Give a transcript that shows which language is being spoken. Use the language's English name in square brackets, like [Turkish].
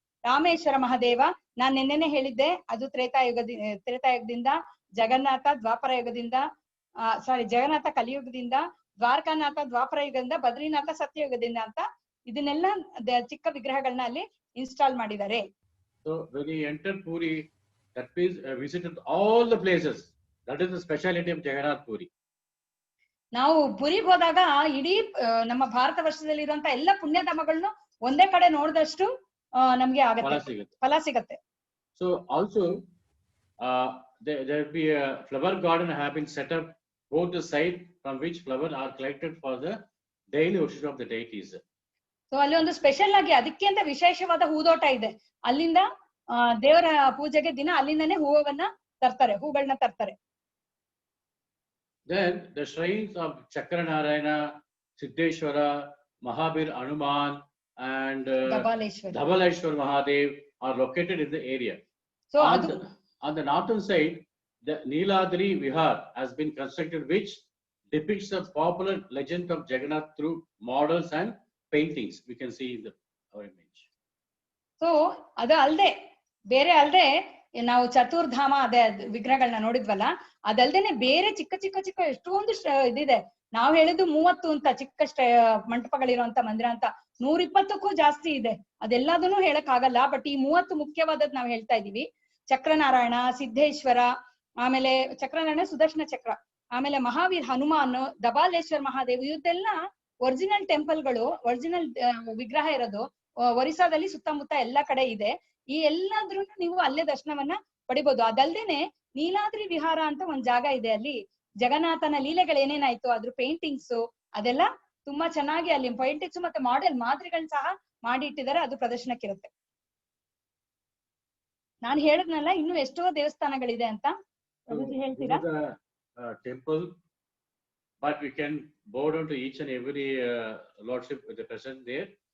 [Kannada] ರಾಮೇಶ್ವರ ಮಹಾದೇವ ನಾನ್ ನಿನ್ನೆನೆ ಹೇಳಿದ್ದೆ, ಅದು ತ್ರೇತಾಯುಗದಿಂದ, ಜಗನ್ನಾಥ ದ್ವಾಪರ ಯುಗದಿಂದ, ಜಗನ್ನಾಥ ಕಲಿಯುಗದಿಂದ, ದ್ವಾರಕಾನಾಥ ದ್ವಾಪರ ಯುಗದಿಂದ, ಬದ್ರಿನಾಥ ಸತ್ಯಯುಗದಿಂದ ಅಂತ ಇದನ್ನೆಲ್ಲ ಚಿಕ್ಕ ವಿಗ್ರಹಗಳನ್ನ ಅಲ್ಲಿ ಇನ್ಸ್ಟಾಲ್ ಮಾಡಿದ್ದಾರೆ. [English] So when you enter Puri, that means visited all the places. That is the speciality of Jagannath Puri. [Kannada] ನಾವು ಪುರಿಗೆ ಹೋದಾಗ ಇಡೀ ನಮ್ಮ ಭಾರತ ವರ್ಷದಲ್ಲಿ ಇರುವಂತ ಎಲ್ಲ ಪುಣ್ಯಧಾಮಗಳನ್ನು ಒಂದೇ ಕಡೆ ನೋಡಿದಷ್ಟು ನಮ್ಗೆ ಫಲ ಸಿಗತ್ತೆ. [English] So also there will be a flower garden have been set up both the side from which flowers are collected for the daily worship of the deities. [Kannada] So ಅಲ್ಲಿ ಒಂದು ಸ್ಪೆಷಲ್ ಆಗಿ ಅದಕ್ಕೆ ಅಂತ ವಿಶೇಷವಾದ ಹೂದೋಟ ಇದೆ. ಅಲ್ಲಿಂದ ದೇವರ ಪೂಜೆಗೆ ದಿನ ಅಲ್ಲಿಂದನೇ ಹೂಗಳನ್ನ ತರ್ತಾರೆ. [English] Then the shrines of Chakranarayana, Siddheshwara, Mahabir Hanuman, and Dhabaleshwar Mahadev are located in the area. So on the northern side, the Neeladri Vihar has been constructed, which depicts the popular legend of Jagannath through models and paintings. We can see in our image. [Kannada] So ಅದು ಬೇರೆ ಅಲ್ಲದೆ ನಾವು ಚತುರ್ಧಾಮ ಅದೇ ವಿಗ್ರಹಗಳನ್ನ ನೋಡಿದ್ವಲ್ಲ, ಅದಲ್ದೇನೆ ಬೇರೆ ಚಿಕ್ಕ ಎಷ್ಟೊಂದು ಇದಿದೆ. ನಾವು ಹೇಳಿದ್ದು 30 ಅಂತ ಚಿಕ್ಕ ಮಂಟಪಗಳಿರುವಂತ ಮಂದಿರ ಅಂತ 120ಕ್ಕೂ ಜಾಸ್ತಿ ಇದೆ. ಅದೆಲ್ಲದನ್ನು ಹೇಳಕ್ ಆಗಲ್ಲ, ಬಟ್ ಈ 30 ಮುಖ್ಯವಾದದ್ ನಾವು ಹೇಳ್ತಾ ಇದೀವಿ. ಚಕ್ರನಾರಾಯಣ, ಸಿದ್ದೇಶ್ವರ, ಆಮೇಲೆ ಚಕ್ರನಾರಾಯಣ ಸುದರ್ಶನ ಚಕ್ರ, ಆಮೇಲೆ ಮಹಾವೀರ್ ಹನುಮಾನ್, ದಬಾಲೇಶ್ವರ್ ಮಹಾದೇವ್, ಇದೆಲ್ಲ ಒರಿಜಿನಲ್ ಟೆಂಪಲ್ಗಳು, ಒರಿಜಿನಲ್ ವಿಗ್ರಹ ಇರೋದು ಒರಿಸ್ಸಾದಲ್ಲಿ ಸುತ್ತಮುತ್ತ ಎಲ್ಲಾ ಕಡೆ ಇದೆ. ಈ ಎಲ್ಲಾದ್ರೂ ನೀವು ಅಲ್ಲೇ ದರ್ಶನವನ್ನ ಪಡಿಬಹುದು. ಅದಲ್ದೇನೆ ನೀಲಾದ್ರಿ ವಿಹಾರ ಅಂತ ಒಂದ್ ಜಾಗ ಇದೆ. ಅಲ್ಲಿ ಜಗನ್ನಾಥನ ಲೀಲೆಗಳು ಏನೇನಾಯ್ತು ಅದ್ರ ಪೇಂಟಿಂಗ್ಸ್ ಅದೆಲ್ಲ ತುಂಬಾ ಚೆನ್ನಾಗಿ ಅಲ್ಲಿ ಪೇಂಟಿಂಗ್ಸ್ ಮತ್ತೆ ಮಾಡೆಲ್ ಮಾದರಿಗಳನ್ನ ಸಹ ಮಾಡಿ ಇಟ್ಟಿದ್ದಾರೆ. ಅದು ಪ್ರದರ್ಶನಕ್ಕಿರುತ್ತೆ. ನಾನು ಹೇಳಿದ್ನಲ್ಲ ಇನ್ನು ಎಷ್ಟೋ ದೇವಸ್ಥಾನಗಳಿದೆ ಅಂತ. ಹೇಳ್ತೀರಾ? [English] Temple, but we can bow down to each and every lordship with the present there.